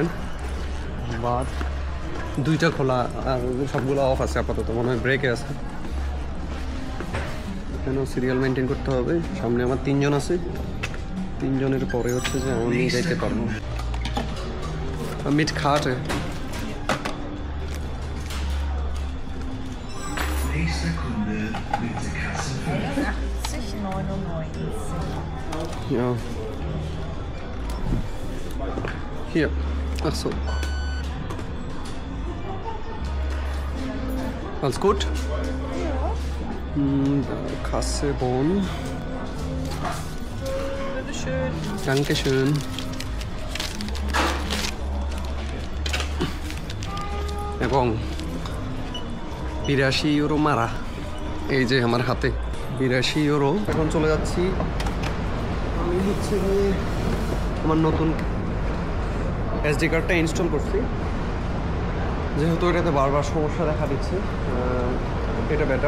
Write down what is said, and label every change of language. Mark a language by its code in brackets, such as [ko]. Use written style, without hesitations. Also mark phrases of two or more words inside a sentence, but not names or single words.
[bn] বা 2টা খোলা আর সবগুলো অফ আছে আপাতত, মনে হয় ব্রেকে আছে। এখানেও [en] serial maintain [bn] করতে হবে। সামনে আমার 3 জন আছে, 3 জনের পরে হচ্ছে যে আমি যাইতে পারবো। মিট খাটে [de] Nächster Kunde, bitte Kasse 80,99. Ja. Hier. Ach so. Alles gut? Kasse, Bon. Bitteschön. Dankeschön. [bn] এবং 82 ইউরো মারা, এই যে আমার হাতে 82 ইউরো। এখন চলে যাচ্ছি, আমি হচ্ছে গিয়ে আমার নতুন [en] SD card [bn] ইনস্টল করছি, যেহেতু এটাতে বারবার সমস্যা দেখা দিচ্ছে, এটা বেটার।